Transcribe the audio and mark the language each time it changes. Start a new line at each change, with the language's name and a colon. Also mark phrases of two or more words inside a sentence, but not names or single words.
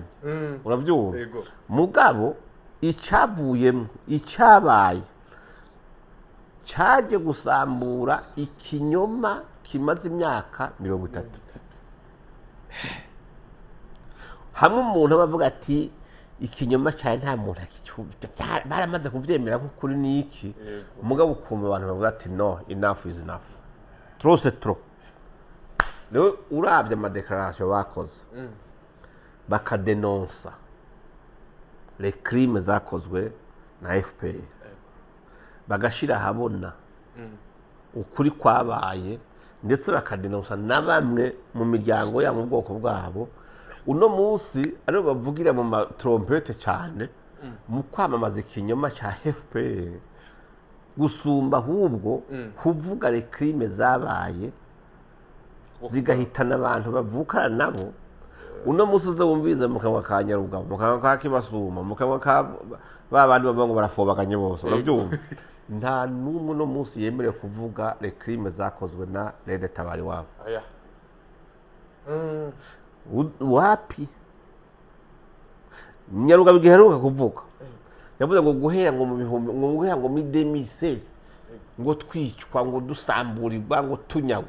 Rundi: Urabyumva mugabo icyavuyemo icyabaye cyaje gusambura ikinyoma kimaze imyaka 30. Hamwe umuntu abavuga ati ikinyoma cyane nta muntu akicyumva baramaze kuvyemera ko kuri niki umugabo ukumva abantu bavuga ati no
English: enough is enough
French: trop c'est trop.
Rundi: Rero urabye amadeclaration bakoze bakadenonsa
French: les crimes
Rundi: zakozwe na FPR bagashira habona ukuri kwabaye ndetse bakadenonsa na bamwe mu miryango ya mu bwoko bwabo. Uno munsi aribo bavugira mu trompete cyane mu kwamamaza ikinyoma cya FPR gusumba ahubwo kuvuga
French: les crimes
Rundi: zabaye zigahitana abantu bavukana nabo. Uno munsi uze wumviza mu kanwa ka Nyarugabo mu kanwa ka Kibasuma mu kanwa ka babandi bavuga ngo barafobaganye bose. Urabyumva nta n'umwe no munsi yemerewe kuvuga
French: les crimes
Rundi: zakozwe na Red Tabara wabo. Wapi Nyarugabo giheruka kuvuga yavuze ngo guhera ngo mu bihumbi ngo guhera ngo mi 2016 ngo twicwa ngo dusamburirwa ngo tunyagwa.